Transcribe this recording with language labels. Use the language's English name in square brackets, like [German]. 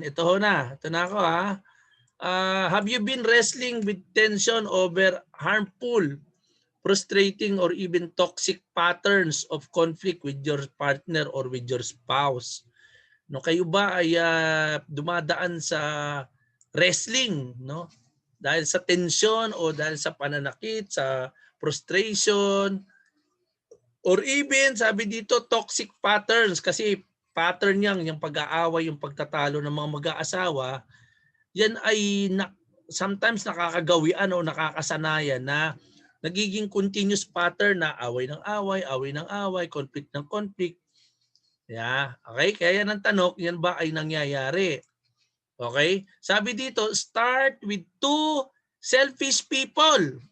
[Filipino] Ito na ako [English] have you been wrestling with tension over harmful, frustrating, or even toxic patterns of conflict with your partner or with your spouse? [Filipino] No, kayo ba ay dumadaan sa wrestling, no? Dahil sa tension o dahil sa pananakit, sa frustration, [English] or even [Filipino] sabi dito [English] toxic patterns, [Filipino] kasi pattern yung pag-aaway, yung pagtatalo ng mga mag-aasawa, yan ay sometimes nakakagawian o nakakasanayan na nagiging [English] continuous pattern [Filipino] na away ng away, conflict ng conflict. Yeah. Okay? Kaya yan ang tanong, yan ba ay nangyayari? Okay? Sabi dito, [English] start with 2 selfish people.